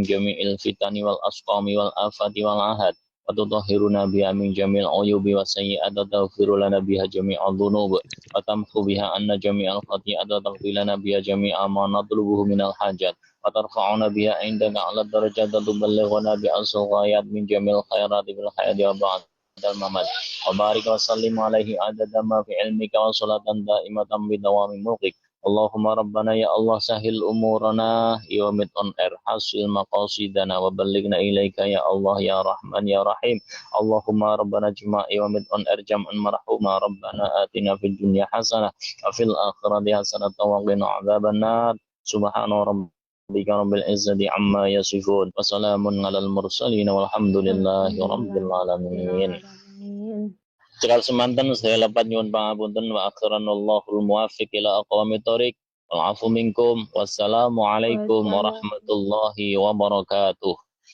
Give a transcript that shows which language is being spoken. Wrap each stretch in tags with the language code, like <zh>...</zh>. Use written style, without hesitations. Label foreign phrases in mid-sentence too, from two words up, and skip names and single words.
<ar>جميع الفتن والأسقام والآفات والأحداث وتطهرنا بها من جميع العيوب والسيئات وتغفر لنا بها جميع الذنوب وتمحو بها عنا جميع الخطيئات وتغفر لنا بها جميع ما نطلبه من الحاجات وترفعنا بها عندك أعلى الدرجات وتبلغنا بها الغايات من جميع الخيرات في الحياة وبعد الممات وبارك وسلم عليه عدد ما في علمك وصلاة دائمة بدوام ملكك. اللهم ربنا يا الله سهل أمورنا Iwamid On Air حصل مقاصدنا وبلغنا إليك يا الله يا رحمن يا رحيم. اللهم ربنا اجمع' Iwamid On Air جمعا مرحوما ربنا آتنا في الدنيا حسنة وفي الآخرة حسنة وقنا عذاب النار. سبحان ربك رب العزة عما يصفون وسلام على المرسلين والحمد لله رب العالمين.</ar> <jv>Cekal semanten sedaya lepat nyuwun pangapunten</jv> <ar>وآخرا الله الموفق إلى أقوم الطريق والعفو منكم والسلام عليكم ورحمة الله وبركاته.</ar>